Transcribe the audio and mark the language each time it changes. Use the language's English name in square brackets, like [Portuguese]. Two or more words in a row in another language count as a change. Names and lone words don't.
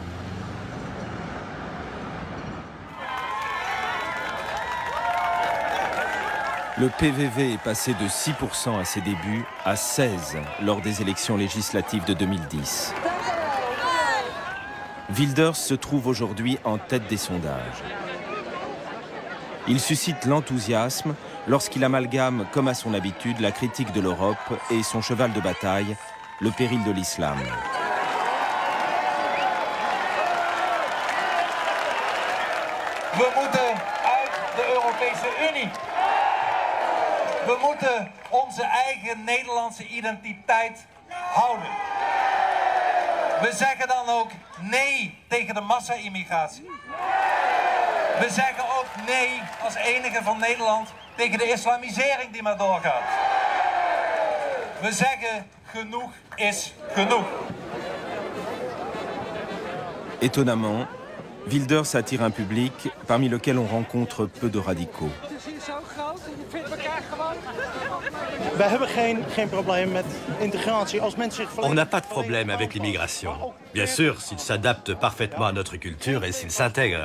[French] Le PVV est passé de 6% à ses débuts à 16% lors des élections législatives de 2010. Wilders se trouve aujourd'hui en tête des sondages. Il suscite l'enthousiasme lorsqu'il amalgame, comme à son habitude, la critique de l'Europe et son cheval de bataille, le péril de l'islam. [Dutch] We moeten uit de Europese Unie. We moeten onze eigen Nederlandse identiteit houden. We zeggen dan ook nee tegen de massa-immigratie. We zeggen ook nee als enige van Nederland tegen de islamisering die maar doorgaat. We zeggen genoeg is genoeg. [French] Étonnamment, Wilders attire un public parmi lequel on rencontre peu de radicaux. On n'a pas de problème avec l'immigration. Bien sûr, s'ils s'adaptent parfaitement à notre culture et s'ils s'intègrent.